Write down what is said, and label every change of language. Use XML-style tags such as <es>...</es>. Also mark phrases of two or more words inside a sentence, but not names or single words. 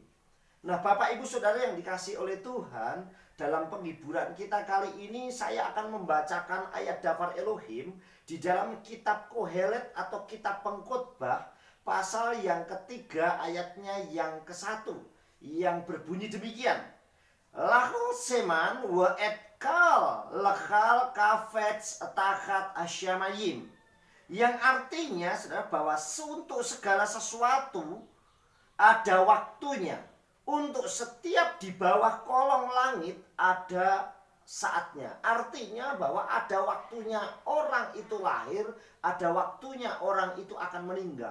<id>Nah, Bapak Ibu Saudara yang dikasihi oleh Tuhan, dalam penghiburan kita kali ini saya akan membacakan ayat</id> <he>דבר אלוהים</he> <id>di dalam kitab Kohelet atau kitab Pengkhotbah, pasal yang ketiga ayatnya yang ke-1, yang berbunyi demikian.</id> <he>לכל זמן ועת לכל חפץ תחת השמים.</he> <id>Yang artinya saudara, bahwa untuk segala sesuatu ada waktunya. Untuk setiap di bawah kolong langit ada saatnya. Artinya bahwa ada waktunya orang itu lahir, ada waktunya orang itu akan meninggal.</id>